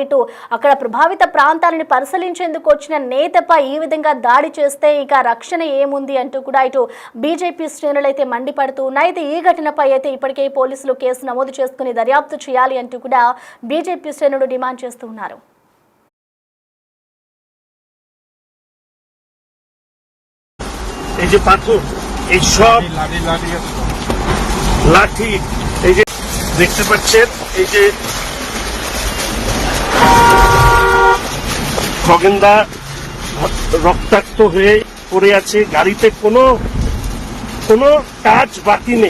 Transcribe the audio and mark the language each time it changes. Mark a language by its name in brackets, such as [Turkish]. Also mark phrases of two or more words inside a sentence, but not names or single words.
[Telugu] ఇటు అక్కడ ప్రభావిత ప్రాంతాలను పరిశీలించేందుకు వచ్చిన నేతపై ఈ విధంగా దాడి చేస్తే ఇక రక్షణ ఏముంది అంటూ కూడా ఇటు బీజేపీ శ్రేణులు అయితే మండిపడుతూ ఉన్నాయి. అయితే ఈ ఘటనపై అయితే ఇప్పటికే పోలీసులు కేసు నమోదు చేసుకుని దర్యాప్తు చేయాలి అంటూ కూడా బీజేపీ డిమాండ్ చేస్తున్నారు. [Bangla] এই যে পাথর, এই সব লাঠি, এই যে দেখতে পাচ্ছেন, এই যে খগেনদা রক্তাক্ত হয়ে পড়ে আছে, গাড়িতে কোনো কাজ বাকি নেই।